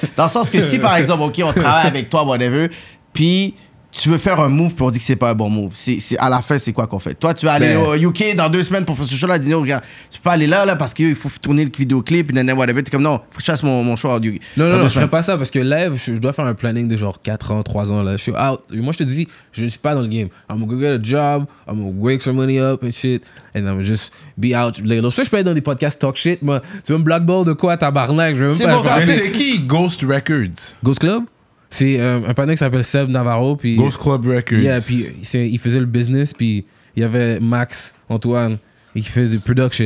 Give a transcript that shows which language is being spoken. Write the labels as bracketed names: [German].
[French] Dans le sens que si, par exemple, OK, on travaille avec toi, whatever, puis tu veux faire un move, puis on dit que c'est pas un bon move. À la fin, c'est quoi qu'on fait? Toi, tu vas aller au UK dans 2 semaines pour faire ce show-là, dire, regarde, tu peux pas aller là parce qu'il faut tourner le vidéoclip, et whatever. T'es comme, non, faut que je chasse mon show audio. Non, je ferais pas ça parce que live, je dois faire un planning de genre 4 ans, 3 ans. Là. Je suis out. Moi, je te dis, je ne suis pas dans le game. [English] I'm gonna go get a job, I'm gonna wake some money up and shit, and I'm gonna just be out. [French] Like, soit je peux être dans des podcasts talk shit, moi, tu veux me blackball de quoi, tabarnak? Je veux même pas. Mais c'est qui Ghost Records? Ghost Club? C'est un panneau qui s'appelle Seb Navarro. Puis, Ghost Club Records. Yeah, puis il faisait le business, puis il y avait Max Antoine, qui faisait des production.